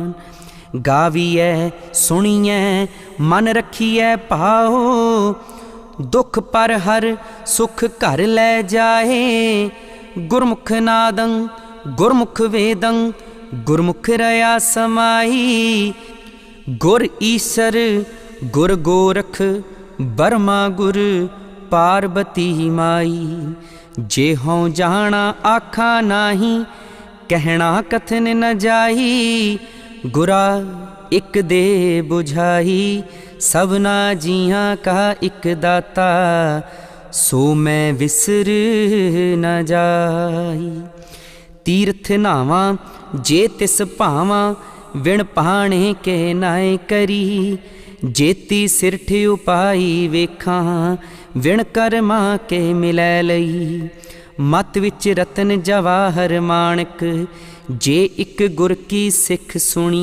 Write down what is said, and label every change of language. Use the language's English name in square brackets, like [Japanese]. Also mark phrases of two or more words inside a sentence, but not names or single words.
[Punjabi] ਗਾਵੀਐ ਸੁਣੀਐ ਮਨ ਰਖੀਐ ਪਾਓ, ਦੁਖ ਪਰ ਹਰ ਸੁਖ ਘਰ ਲੈ ਜਾਏ। ਗੁਰਮੁਖ ਨਾਦੰ ਗੁਰਮੁਖ ਵੇਦੰ ਗੁਰਮੁਖ ਰਿਆ ਸਮਾਈ। ਗੁਰ ਈਸਰ ਗੁਰ ਗੋਰਖ ਬਰਮਾ ਗੁਰ ਪਾਰਬਤੀ ਮਾਈ। ਜੇ ਹੋਂ ਜਾਣਾ ਆਖਾ ਨਾਹੀ, ਕਹਣਾ ਕਥਨ ਨ ਜਾਈ। ਗੁਰਾ ਇਕ ਦੇ ਬੁਝਾਈ, ਸਬਨਾ ਜੀਆਂ ਕਾ ਇਕ ਦਾਤਾ। ਸੋ ਮੈਂ ਵਿਸਰ ਨ ਜਾਈ। ਤੀਰਥ ਨਾਵਾ ਜੇ ਤਿਸ ਭਾਵਾ, ਵਿਣ ਪਾਣੇ ਕੇ ਨਾਏ ਕਰੀ। ਜੇਤੀ ਸਿਰਠ ਉਪਾਈ ਵੇਖਾਂ, ਵਿਣ ਕਰਮਾ ਕੇ ਮਿਲੈ ਲਈ। ਮਤ ਵਿਚ ਰਤਨ ਜਵਾਹਰ ਮਾਣਕ, ਜੇ ਇਕ ਗੁਰ ਕੀ ਸਿਖ ਸੁਣੀ।